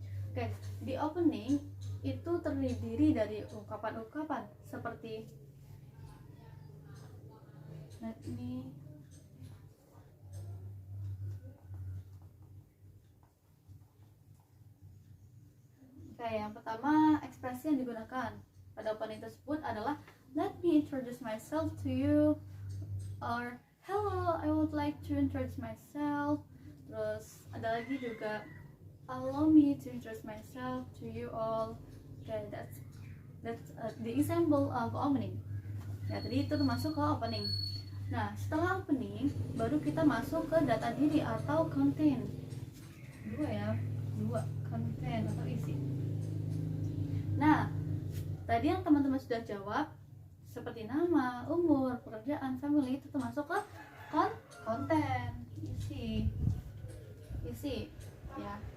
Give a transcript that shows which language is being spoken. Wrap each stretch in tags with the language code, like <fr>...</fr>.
<id>Oke, di opening itu terdiri dari ungkapan-ungkapan seperti let me yang pertama, ekspresi yang digunakan pada opening tersebut adalah</id> <en>let me introduce myself to you, or hello, I would like to introduce myself.</en> <id>Terus ada lagi juga</id> <en>allow me to introduce myself to you all. Okay, that's the example of opening.</en> <id>Ya, tadi itu termasuk ke opening. Nah, setelah opening, baru kita masuk ke data diri atau content. Dua, content atau isi. Nah, tadi yang teman-teman sudah jawab, seperti nama, umur, pekerjaan, family, itu termasuk ke konten, isi, ya.</id>